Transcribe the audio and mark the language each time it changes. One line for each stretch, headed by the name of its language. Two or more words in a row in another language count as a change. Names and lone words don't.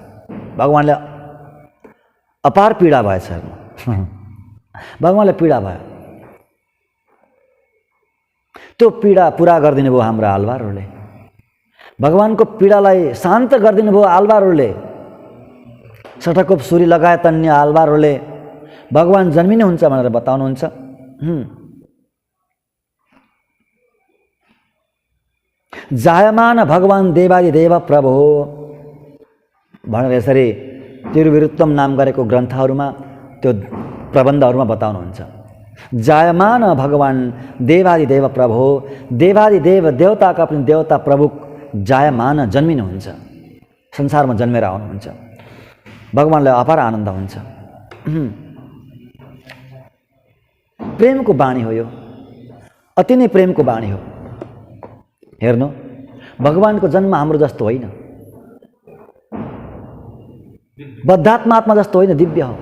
Nepali: भगवानले अपार पीडा भएछ, भगवानलाई पीडा भयो। त्यो पीडा पुरा गरिदिनु भयो हाम्रा आलवारहरूले, भगवानको पीडालाई शान्त गरिदिनु भयो आलवारहरूले। सटकोप सुरी लगायत अन्य आलवारहरूले भगवान जन्मिने हुन्छ भनेर बताउनुहुन्छ।
Sanskrit: जायमान भगवान देवादि देव प्रभो
Nepali: भनेर यसरी तिरुविरुत्तम नाम गरेको ग्रन्थहरूमा, त्यो प्रबन्धहरूमा बताउनुहुन्छ।
Sanskrit: जायमान भगवान देवादि देव प्रभो,
Nepali: देवादि देव देवताका पनि देवता प्रभु जायमान जन्मिनुहुन्छ, संसारमा जन्मेर आउनुहुन्छ। भगवानलाई अपार आनन्द हुन्छ। प्रेमको बाणी हो यो, अति नै प्रेमको बाणी हो। हेर्नु भगवानको जन्म हाम्रो जस्तो होइन, बद्धात्मा आत्मा जस्तो होइन, दिव्य हो।